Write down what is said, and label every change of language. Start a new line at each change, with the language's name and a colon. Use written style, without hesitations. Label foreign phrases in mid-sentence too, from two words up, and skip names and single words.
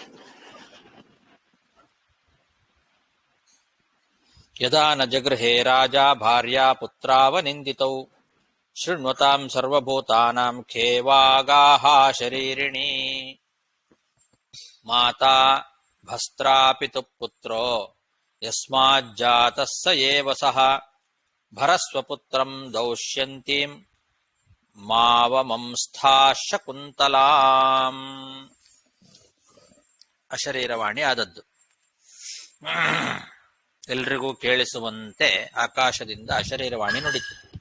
Sanskrit: ಯದಾ ನ ಜಗೃಹೇ ರಾಜ ಭಾರ್ಯಾ ಪುತ್ರಾವನಿಂದಿತೌ ಶೃಣ್ವತಾಂ ಸರ್ವಭೂತಾನಾಂ ಖೇ ವಾಗಾಹ ಶರೀರಿಣಿ. ಮಾತಾ ಭಸ್ತ್ರಾಪಿತು ಪುತ್ರೋ ಯಸ್ಮಾಜ್ಜಾತಃ ಸ ಏವ ಸಹ ಭರಸ್ವಪುತ್ರಂ ದೌಷ್ಯಂತೀಂ ಮಾವಮಂಸ್ಥಾ ಶಕುಂತಲಾಂ.
Kannada: ಅಶರೀರವಾಣಿ ಆದದ್ದು. ಎಲ್ರಿಗೂ ಕೇಳಿಸುವಂತೆ ಆಕಾಶದಿಂದ ಅಶರೀರವಾಣಿ ನುಡಿತು.